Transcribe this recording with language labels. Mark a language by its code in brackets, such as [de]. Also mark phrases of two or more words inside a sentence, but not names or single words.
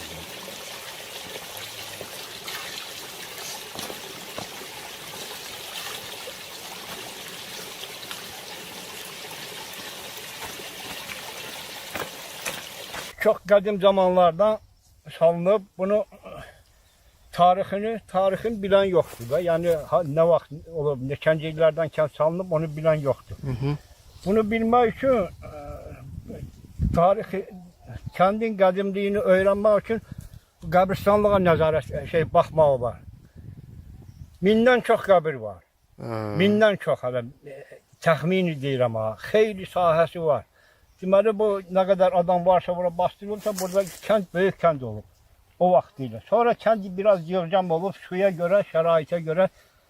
[tr] Çok kadim zamanlardan salınıp bunu tarihin bilen yoktu da. Yani ne vakit olur, neçənci illerden salınıp onu bilen yoktu. Bunu bilmek için tarihi, kendin kadimliğini öğrenmek için kabristanlığa nezaret bakmağı var. [az] Mindən çox qəbir var. Mindən çox adam təxmini deyirəm ha. Xeyli sahəsi var. Deməli bu nə qədər adam varsa bura bastırılırsa burada kənd böyük kənd olub. O vaxtilə. Sonra kənd biraz yığcam olub, suya görə, şəraitə görə yığılıblar.